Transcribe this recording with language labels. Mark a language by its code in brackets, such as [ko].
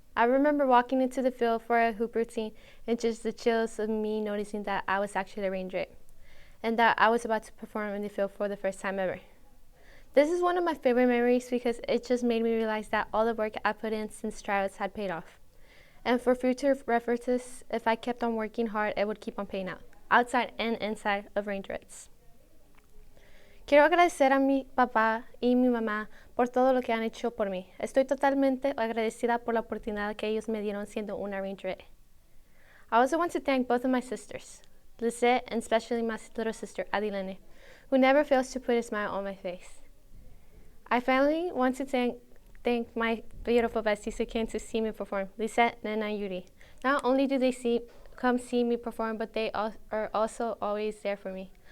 [en] I remember walking into the field for a hoop routine and just the chills of me noticing that I was actually a Rangerette and that I was about to perform in the field for the first time ever. This is one of my favorite memories because it just made me realize that all the work I put in since tryouts had paid off. And for future references, if I kept on working hard, it would keep on paying out, outside and inside of Rangerettes. [es] Quiero agradecer a mi papá y mi mamá por todo lo que han hecho por mí. Estoy totalmente agradecida por la oportunidad que ellos me dieron siendo una Rangerette. [en] I also want to thank both of my sisters, Lisette and especially my little sister, Lailani, who never fails to put a smile on my face. I finally want to thank my beautiful besties who came to see me perform, Lisette, Nana, and Yuri. Not only do they come see me perform, but they are also always there for me.